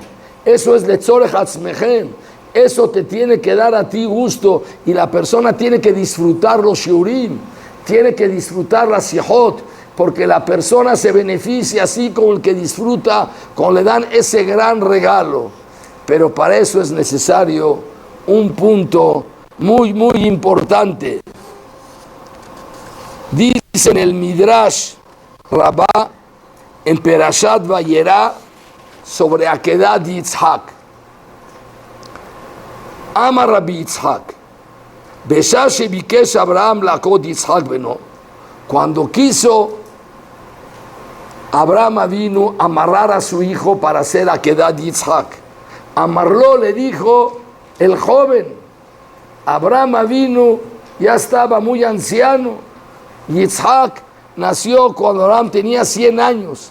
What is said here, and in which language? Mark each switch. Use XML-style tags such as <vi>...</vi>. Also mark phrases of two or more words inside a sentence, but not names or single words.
<es>Eso es</es> <he>לצורך עצמכם.</he> <es>Eso te tiene que dar a ti gusto y la persona tiene que disfrutar los shiurim, tiene que disfrutar la sihot, porque la persona se beneficia así como el que disfruta, cuando le dan ese gran regalo. Pero para eso es necesario un punto muy, muy importante. Dice en el Midrash Rabá, en Perashat Vayera, sobre Akedat Yitzhak.</es> <he>אמר רבי יצחק, בשעה שביקש אברהם לעקוד יצחק בנו.</he> <es>Cuando quiso Abraham vino a amarrar a su hijo para hacer Akedat Yitzhak, amarró, le dijo el joven. Abraham vino, ya estaba muy anciano. Yitzhak nació cuando Abraham tenía 100 años.</es>